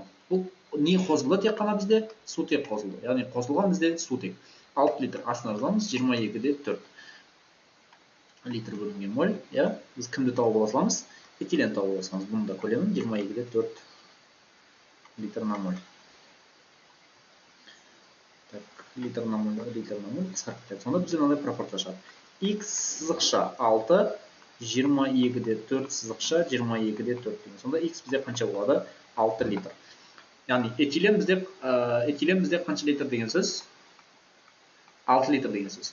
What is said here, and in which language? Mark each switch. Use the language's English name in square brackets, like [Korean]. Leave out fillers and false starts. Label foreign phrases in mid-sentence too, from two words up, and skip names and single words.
[Kazakh] Бұл не қосылды тек қана бізде? Сутек қосылды. Яғни қосылған бізде сутек. 6 литр астына жазамыз, 22-де 4 литр бөлінген моль. Біз кімді тауып аламыз? Этилен тауып аламыз. Бұның да көлемі 22-де 4 [Russian] литр на моль. Так, литр на моль [Kazakh] қысқарып кетеді. Сонда бізде мынандай пропорция шығады. X сызықша 6, 22-де 4 сызықша 22-де 4 деген. Сонда X бізде қанша болады? 6 литр. Яғни этилен бізде қанша литр деген сөз? 6 литр деген сөз.